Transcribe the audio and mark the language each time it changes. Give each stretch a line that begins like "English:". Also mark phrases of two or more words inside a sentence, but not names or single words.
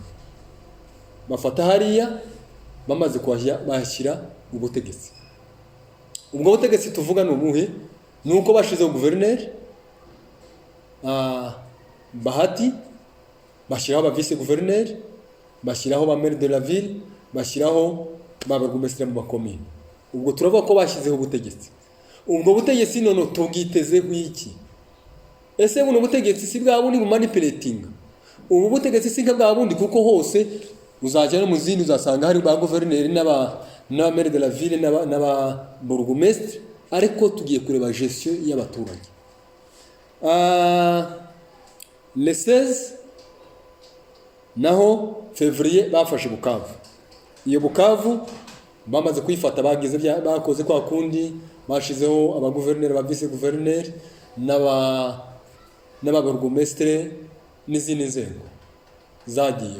Kinyarwanda: Bafata hariya bamaze bashyira ubutegetsi. Ubwo butegetsi tuvuga ni ubuhe? Nuko bashizeho guverineri Bahati, bashyiraho aba vice guverineri, bashyiraho ba
French: maire de la ville,
Kinyarwanda: bashyiraho ba burugumesitiri mu makomine. Ubwo turavuga ko bashyizeho ubutegetsi. Ubwo butegetsi none tubwitezeho iki? Ese buno butegetsi si bwa bundi bumanipulating? Ubu butegetsi si bwa bundi kuko hose uzajya no mu zindi uzasanga hari ba guverineri n'aba
French: maire de la ville
Kinyarwanda: n'aba burugumesitiri, ariko tugiye kureba gestion y'abaturage. Le 16 naho février bafashe Bukavu. Iyo Bukavu bamaze kwifata bakoze kwa kundi bashizeho aba guverineri ba vice guverineri n'aba burugumesitiri n'izindi nzego zagiye.